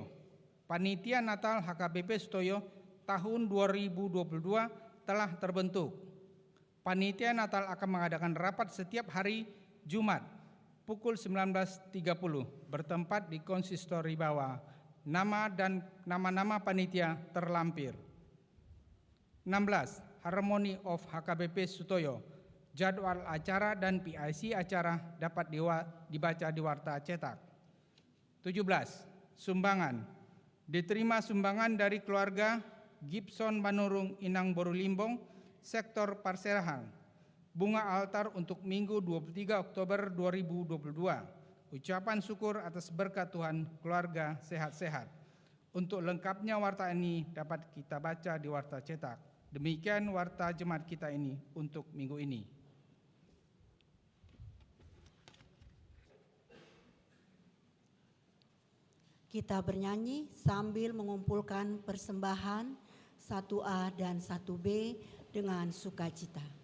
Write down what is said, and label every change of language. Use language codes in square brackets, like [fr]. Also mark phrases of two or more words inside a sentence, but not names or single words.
[id] Panitia Natal HKBP Sutoyo tahun 2022 telah terbentuk. Panitia Natal akan mengadakan rapat setiap hari Jumat pukul 19.30 bertempat di konsistori bawah. Nama dan nama-nama panitia terlampir. 16. Harmony of HKBP Sutoyo. Jadwal acara dan PIC acara dapat dibaca di Warta Cetak. 17. Sumbangan. Diterima sumbangan dari keluarga Gibson Manurung Inang Boru Limbong, Sektor Parserahan. Bunga altar untuk Minggu 23 Oktober 2022. Ucapan syukur atas berkat Tuhan, keluarga sehat-sehat. Untuk lengkapnya warta ini dapat kita baca di warta cetak. Demikian warta jemaat kita ini untuk minggu ini. Kita bernyanyi sambil mengumpulkan persembahan 1A dan 1B dengan sukacita.